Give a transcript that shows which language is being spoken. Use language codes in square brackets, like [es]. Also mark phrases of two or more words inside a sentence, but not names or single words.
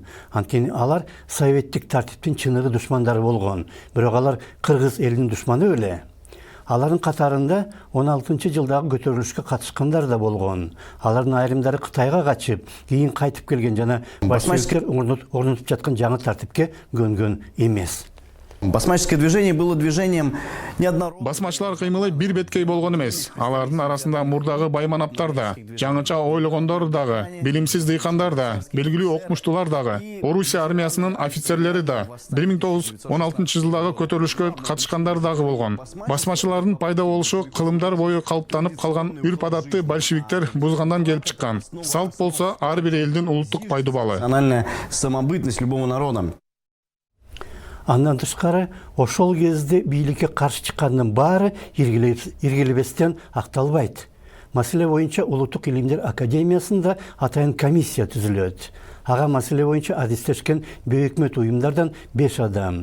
[ky] Анткени алар советтик тартиптин чыныгы душмандары болгон, бирок алар Кыргыз элинин душманы эле. Алардын катарында 16 жылдагы көтөрүлүшкө катышкандар да болгон. Алардын айрымдары Кытайга качып, кийин кайтып келген жана большевиктер орнотуп жаткан жаңы тартипке көнгөн эмес. [ru] Басмаческое движение было движением неоднородным. [ky] Басмачылар кыймылы бир беткей болгон эмес. Алардын арасында мурдагы байманаптар да, жаңыча ойлогондор дагы, билимсиз дыйкандар да, белгилүү окумуштуулар дагы, Орусия армиясынын офицерлери да, 1916 жылдагы көтөрүлүшкө катышкандар дагы болгон. Басмачылардын пайда болушу кылымдар бою калыптанып калган үрп-адатты большевиктер бузгандан келип чыккан. Салт болсо ар бир элдин улуттук пайдубалы. [ru] Национальная самобытность любого народа. [ky] Андан тышкары, ошол кезде бийликке каршы чыккандын баары иргилебестен акталбайт. Маселе боюнча Улуттук илимдер академиясында атайын комиссия түзүлөт. Ага маселе боюнча адистешкен бейөкмөт уюмдардан 5 адам.